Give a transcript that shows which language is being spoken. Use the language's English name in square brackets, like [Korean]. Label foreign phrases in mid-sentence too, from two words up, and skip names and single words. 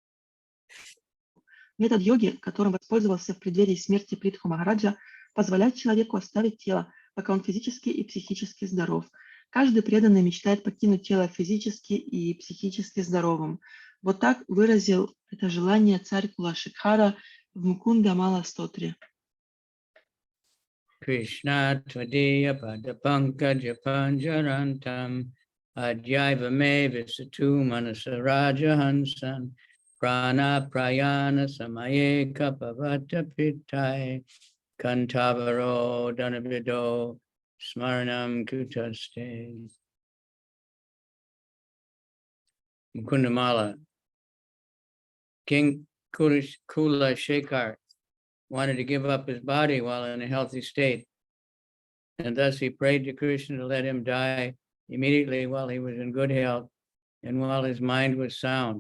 [Russian] Метод йоги, которым воспользовался в преддверии смерти Притху Махараджа, позволяет человеку оставить тело, пока он физически и психически здоров. Каждый преданный мечтает покинуть тело физически и психически здоровым. Вот так выразил это желание царь Кулашикхара в Мукунда-мала стотре. [Sanskrit] Krishna Tvadiya Padapankaja Panjarantam Adhyaiva me Visatu Manasaraja Hansan Prana Prayana Samaye Kapavata Pitai Kantavaro Danavido Smaranam Kutaste. Mukundamala. [English] King Kula Shekhar wanted to give up his body while in a healthy state, and thus he prayed to Krishna to let him die immediately while he was in good health and while his mind was sound.